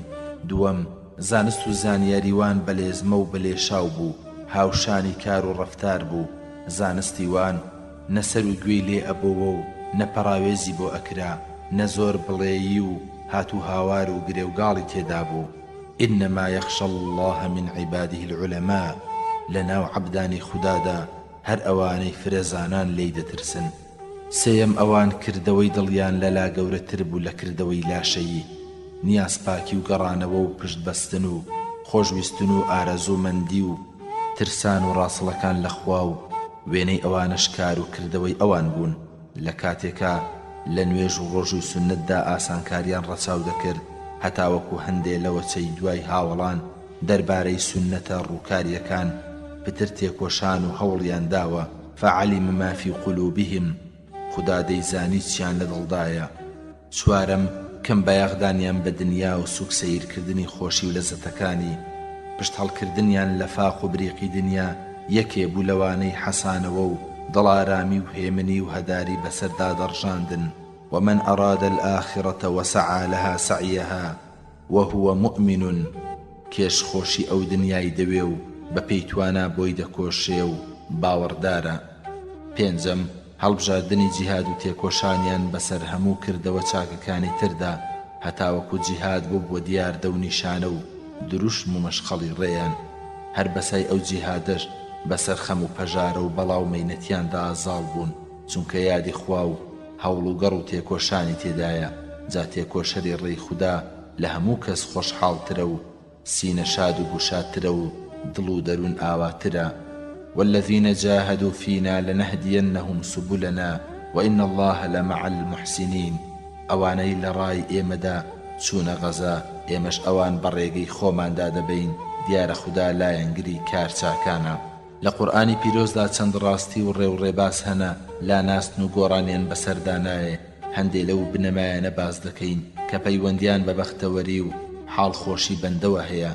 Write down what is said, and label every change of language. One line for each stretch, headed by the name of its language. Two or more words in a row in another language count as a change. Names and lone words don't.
Central Kurdish: دووەم، زانست و زانیاریوان بەلێزمە و بەلێشاو بوو، هاوشانی کار و ڕەفتار بوو. زانستی وان نەسەر و گوێی لێ ئەبەوە و نەپەڕاوێزی بۆ ئەکرا، نەزۆر بڵێیی و هاتو هاوار و گرێوگاڵی تێدا بوو.
Arabic: إنما يخشى الله من عباده العلماء،
Central Kurdish: لەناو عەبدانی خوددادا هەر ئەوانەی فرەزانان لێی دەترسن. سێیەم، ئەوان کردەوەی دڵیان لەلا گەورەتر بوو لە کردەوەی لاشەیی. نیاز پاکی و گەڕانەوە و پشت بەستن و خۆشویستن و ئارەزومەندی و ترسان و ڕاستڵەکان لە خوا و وێنەی ئەوانەش کار و کردەوەی ئەوان بوون. لە کاتێکا لە نوێژ و ڕۆژ و سونەتدا ئاسانکاریان ڕەچاو دەکرد، هەتاوەکو هەندێ لەوەچەی دوای هاوڵان دەربارەی سونەتە ڕووکاریەکان پتر تێکۆشان و هەوڵیان داوە.
Arabic: فعلم ما في قلوبهم،
Central Kurdish: خوددا دەیزانی چیان لە دڵدایە. چوارەم، کەم بەیاغدانیان بە دنیا و سوک سەیرکردنی خۆشی و لەزەتەکانی، پشت هەڵکردنیان لە فاق و بریقی دنیا یەکێ بوو لەوانەی حەسانەوە و دڵارامی و هێمنی و هەداری بەسەردا دەڕژاندن.
Arabic: ومن أراد الآخرة وسعى لها سعيها وهو مؤمن،
Central Kurdish: کێش خۆشی ئەو دنیای دەوێ و بە پێیتوانە بۆی دەکۆشێ و باوەڕدارە. پێنجەم، هەڵبژاردنی جیهاد و تێکۆشانیان بەسەر هەموو کردەوە چاکەکانی تردا، هەتاوەکو جیهاد بوو بۆ دیاردە و نیشانە و دروشم و مەشخەڵی ڕێیان. هەر بەسای ئەو جیهادەش بەسەر خەم و پەژارە و بەڵاو مەینەتیاندا ئازاڵ بوون، چونکە یادی خوا و هەوڵ و گەڕ و تێکۆشانی تێدایە. جا تێکۆشەری ڕێی خوددا لە هەموو کەس خۆشحاڵترە و سینە شاد و گوشادترە و دڵ و دەروون ئاواترە.
Arabic: والذين جاهدوا فينا لنهدينهم سبلنا وإن الله لمع المحسنين،
Central Kurdish: ئەوانەی لە ڕای ئێمەدا چوونە غەزا، ئێمەش ئەوان بەڕێگەی خۆماندا دەبین، دیارە خوددا لایەنگری کار چاکانە. لە قورئانی پیرۆزدا چەند ڕاستی و ڕێو ڕێباز هەنە، لا ناستن و گۆڕانیان بەسەردا نایێ. هەندێ لەو بنەمایانە باز دەکەین کە پەیوەندیان بە بەختەوەری و حاڵ خۆشی بەندەوە هەیە.